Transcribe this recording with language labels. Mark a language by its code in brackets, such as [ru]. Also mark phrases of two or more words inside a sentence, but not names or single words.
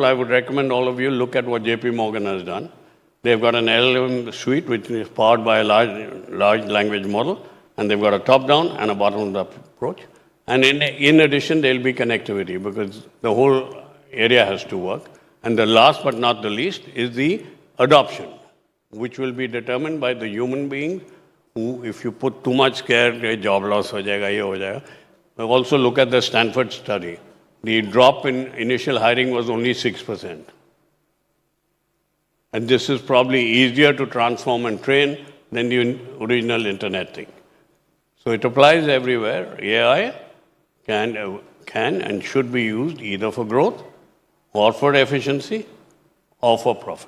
[en] I would recommend all of you look at what JP Morgan has done. They've got an LLM suite which is powered by a large language model, and they've got a top-down and a bottom-up approach. And in addition, there'll be connectivity because the whole area has to work. And the last but not the least is the adoption, which will be determined by the human being who, if you put too much care, job loss [hi] हो जाएगा, ये हो जाएगा. [en] Also look at the Stanford study. The drop in initial hiring was only 6%. And this is probably easier to transform and train than the original internet thing. So it applies everywhere. AI can and should be used either for growth or for efficiency or for profit.